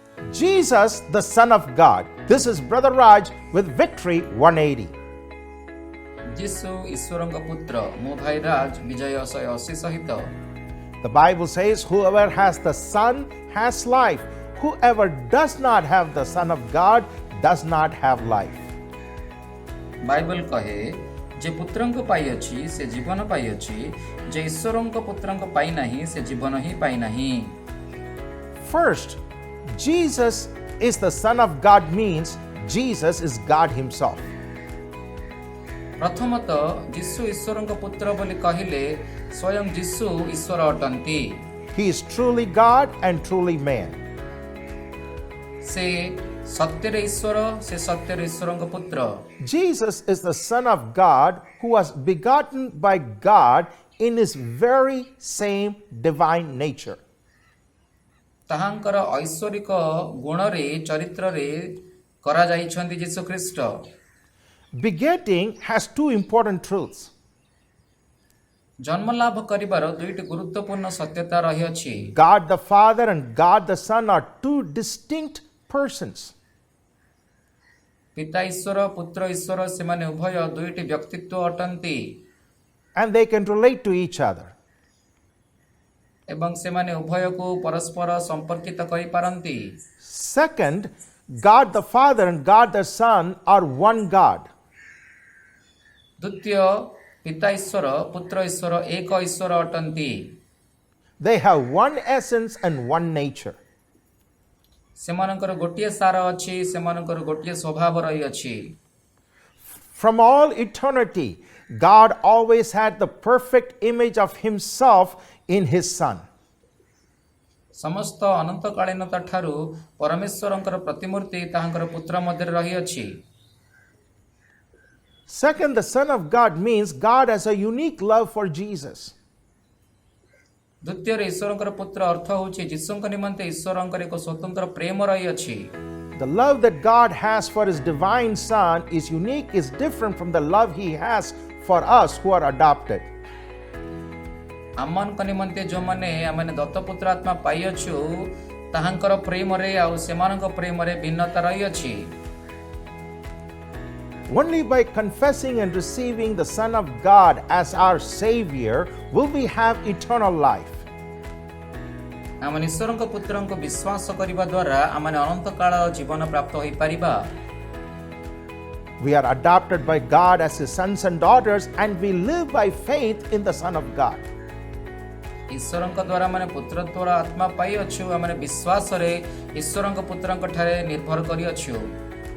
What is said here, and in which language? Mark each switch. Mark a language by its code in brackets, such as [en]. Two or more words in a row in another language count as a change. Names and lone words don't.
[en] Jesus, the Son of God. This is Brother Raj with Victory 180. [or] ଯୀଶୁ ଈଶ୍ୱରଙ୍କ ପୁତ୍ର ମୋ ଭାଇ ରାଜ ବିଜୟ 180 ସହିତ [en] The Bible says, whoever has the Son has life. Whoever does not have the Son of God does not have life. [or] ବାଇବଲ କହେ ଯେ ପୁତ୍ରଙ୍କ ପାଇ ଅଛି ସେ ଜୀବନ ପାଇ ଅଛି ଯେ ଈଶ୍ୱରଙ୍କ ପୁତ୍ରଙ୍କ ପାଇ ନାହିଁ ସେ ଜୀବନ ହିଁ ପାଇ ନାହିଁ। [en] First, Jesus is the Son of God means Jesus is God himself. [or] ପ୍ରଥମତଃ ଯୀଶୁ ଈଶ୍ୱରଙ୍କ ପୁତ୍ର ବୋଲି କହିଲେ ସ୍ୱୟଂ ଯୀଶୁ ଈଶ୍ୱର ଅଟନ୍ତି। [en] He is truly God and truly man. [or] ସେ ସତ୍ୟରେ ଈଶ୍ୱର ସେ ସତ୍ୟରେ ଈଶ୍ୱରଙ୍କ ପୁତ୍ର। [en] Jesus is the Son of God who was begotten by God in his very same divine nature. [or] ତାହାଙ୍କର ଐଶ୍ୱରିକ ଗୁଣରେ ଚରିତ୍ରରେ କରାଯାଇଛନ୍ତି ଯୀଶୁ ଖ୍ରୀଷ୍ଟ। [en] Begetting has two important truths. [or] ଜନ୍ମ ଲାଭ କରିବାର ଦୁଇଟି ଗୁରୁତ୍ୱପୂର୍ଣ୍ଣ ସତ୍ୟତା ରହିଅଛି। [en] God the Father and God the Son are two distinct persons. [or] ପିତା ଈଶ୍ୱର ପୁତ୍ର ଈଶ୍ୱର ସେମାନେ ଉଭୟ ଦୁଇଟି ବ୍ୟକ୍ତିତ୍ୱ ଅଟନ୍ତି [en] And they can relate to each other. [or] ଏବଂ ସେମାନେ ଉଭୟକୁ ପରସ୍ପର ସମ୍ପର୍କିତ କରିପାରନ୍ତି। [en] Second, God the Father and God the Son are one God. [or] ଦ୍ୱିତୀୟ ପିତା ଈଶ୍ୱର ପୁତ୍ର ଈଶ୍ୱର ଏକ ଈଶ୍ୱର ଅଟନ୍ତି। [en] They have one essence and one nature. [or] ସେମାନଙ୍କର ଗୋଟିଏ ସାର ଅଛି ସେମାନଙ୍କର ଗୋଟିଏ ସ୍ୱଭାବ ରହିଅଛି। [en] From all eternity, God always had the perfect image of himself in his Son. [or] ସମସ୍ତ ଅନନ୍ତକାଳୀନତା ଠାରୁ ପରମେଶ୍ୱରଙ୍କର ପ୍ରତିମୂର୍ତ୍ତି ତାହାଙ୍କର ପୁତ୍ର ମଧ୍ୟରେ ରହିଅଛି। [en] Second, the Son of God means God has a unique love for Jesus. [or] ଦ୍ୱିତୀୟରେ ଈଶ୍ୱରଙ୍କର ପୁତ୍ର ଅର୍ଥ ହେଉଛି ଯୀଶୁଙ୍କ ନିମନ୍ତେ ଈଶ୍ୱରଙ୍କର ଏକ ସ୍ୱତନ୍ତ୍ର ପ୍ରେମ ରହିଅଛି। [en] The love that God has for his divine Son is unique, is different from the love he has for us who are adopted. [or] ଆମମାନଙ୍କ ନିମନ୍ତେ ଯେଉଁମାନେ ଆମେ ଦତ୍ତପୁତ୍ର ଆତ୍ମା ପାଇଅଛୁ ତାହାଙ୍କର ପ୍ରେମରେ ଆଉ ସେମାନଙ୍କ ପ୍ରେମରେ ଭିନ୍ନତା ରହିଅଛି। [en] Only by confessing and receiving the Son of God as our Savior will we have eternal life. [or] ଆମେ ଈଶ୍ୱରଙ୍କ ପୁତ୍ରଙ୍କୁ ବିଶ୍ୱାସ କରିବା ଦ୍ୱାରା ଆମେ ଅନନ୍ତ କାଳ ଜୀବନ ପ୍ରାପ୍ତ ହୋଇପାରିବା। [en] We are adopted by God as his sons and daughters and we live by faith in the Son of God. [or] ଈଶ୍ୱରଙ୍କ ଦ୍ୱାରା ଆମେ ପୁତ୍ରତ୍ୱର ଆତ୍ମା ପାଇଅଛୁ ଆମେ ବିଶ୍ୱାସରେ ଈଶ୍ୱରଙ୍କ ପୁତ୍ରଙ୍କ ଠାରେ ନିର୍ଭର କରିଅଛୁ।